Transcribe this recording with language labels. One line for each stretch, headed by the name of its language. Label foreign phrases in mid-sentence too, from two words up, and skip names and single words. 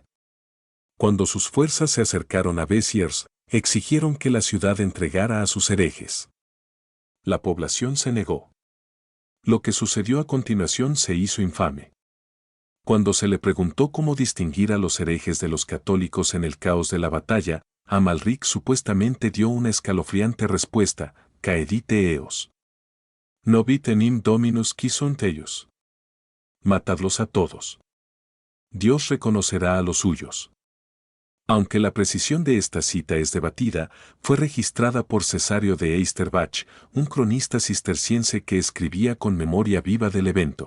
Spanish: Cuando sus fuerzas se acercaron a Béziers, exigieron que la ciudad entregara a sus herejes. La población se negó. Lo que sucedió a continuación se hizo infame. Cuando se le preguntó cómo distinguir a los herejes de los católicos en el caos de la batalla, Amalric supuestamente dio una escalofriante respuesta:
Latin: caedite eos. Nobit enim dominus qui sunt ellos.
Spanish: Matadlos a todos. Dios reconocerá a los suyos. Aunque la precisión de esta cita es debatida, fue registrada por Cesario de Eisterbach, un cronista cisterciense que escribía con memoria viva del evento.